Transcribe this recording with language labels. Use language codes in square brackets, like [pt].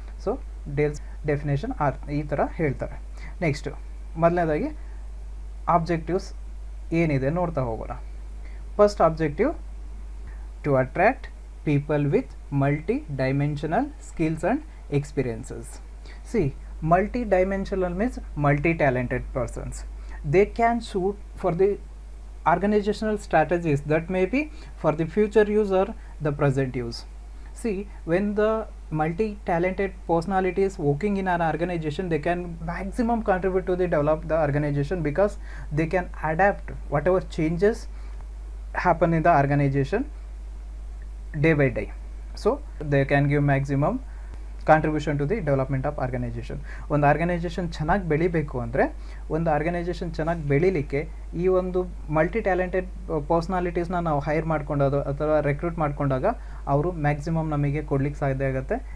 [kn] So ಡೇಲ್ಸ್ definition ಈ ಥರ ಹೇಳ್ತಾರೆ. ನೆಕ್ಸ್ಟು ಮೊದಲನೇದಾಗಿ ಆಬ್ಜೆಕ್ಟಿವ್ಸ್ ಏನಿದೆ ನೋಡ್ತಾ ಹೋಗೋಣ. [en] First objective, to attract people with multi dimensional skills and experiences. See, multi dimensional means multi talented persons. They can suit for the organizational strategies that may be for the future use or the present use. See, when the multi-talented personality is working in an organization, they can maximum contribute to the develop the organization because they can adapt whatever changes happen in the organization day by day. So they can give maximum contribution to the development of organization. [kn] ಒಂದು organisation ಚೆನ್ನಾಗಿ ಬೆಳಿಬೇಕು ಅಂದರೆ, ಒಂದು organisation ಚೆನ್ನಾಗಿ ಬೆಳಿಲಿಕ್ಕೆ ಈ ಒಂದು multi talented ಪರ್ಸ್ನಾಲಿಟೀಸ್ನ ನಾವು ಹೈರ್ ಮಾಡ್ಕೊಂಡೋದು ಅಥವಾ ರೆಕ್ರೂಟ್ ಮಾಡ್ಕೊಂಡಾಗ ಅವರು ಮ್ಯಾಕ್ಸಿಮಮ್ ನಮಗೆ ಕೊಡ್ಲಿಕ್ಕೆ ಸಾಧ್ಯ ಆಗುತ್ತೆ.